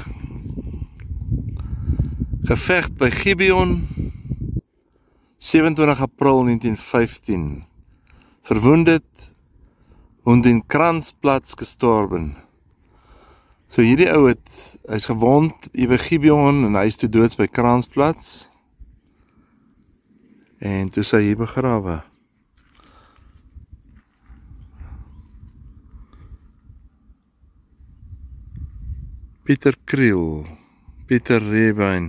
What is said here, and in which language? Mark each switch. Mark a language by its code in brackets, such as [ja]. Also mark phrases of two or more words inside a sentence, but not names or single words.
[de] Gevecht bei Gibeon, 27 April 1915. Verwundet und in Kranzplatz gestorben. [af] So hierdie ou hy's gewond hier by Gibeon en hy is toe doods by Kranzplatz. En toe is hy hier begrawe. Pieter Kriel, Pieter Rebyn.